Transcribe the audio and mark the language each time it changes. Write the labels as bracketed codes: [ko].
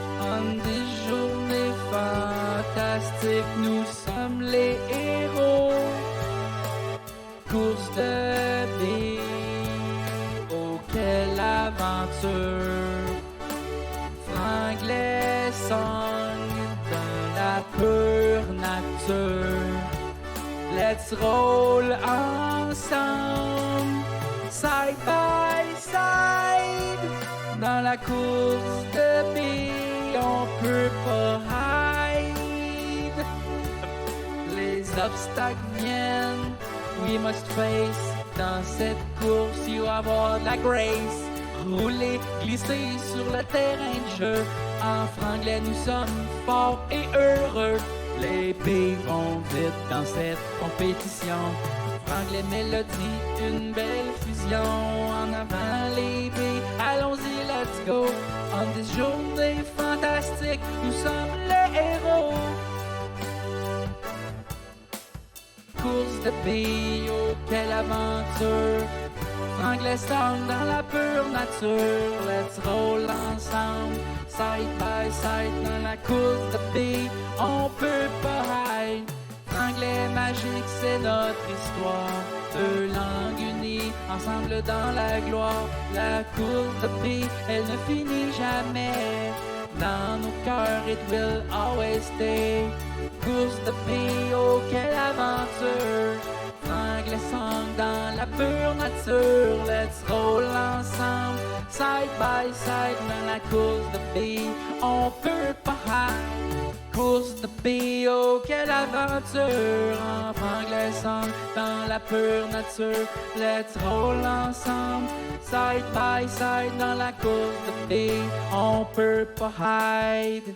[fr] En des journées fantastiques, nous sommes les héros. Course de billes, oh quelle aventure. Franglais song dans la pure nature. [en] Let's roll ensemble, side by side. [fr] Dans la course de billes, on peut pas hide. Les obstacles viennent, we must face. Dans cette course, il va y avoir de la grace. Rouler, glisser sur le terrain de jeu. En franglais, nous sommes forts et heureux. Les billes vont vite dans cette compétition. Franglais mélodie, une belle fusion. En avant les billes, allons-y, let's go. En des journées fantastiques, nous sommes les héros. Course de billes, oh quelle aventure. Franglais song dans la pure nature. [en] Let's roll ensemble, side by side. [fr] Dans la course de billes, on peut pas hide. Franglais magique, c'est notre histoire. Deux langues unies, ensemble dans la gloire. La course de billes, elle ne finit jamais. Dans nos cœurs, it will always stay. Course de billes, oh quelle aventure. Franglais song dans la pure nature. [en] Let's roll ensemble, side by side. [fr] Dans la course de billes, on peut pas hide. Course de billes, oh quelle aventure. En franglais song dans la pure nature. [en] Let's roll ensemble, side by side. [fr] Dans la course de billes, on peut pas hide.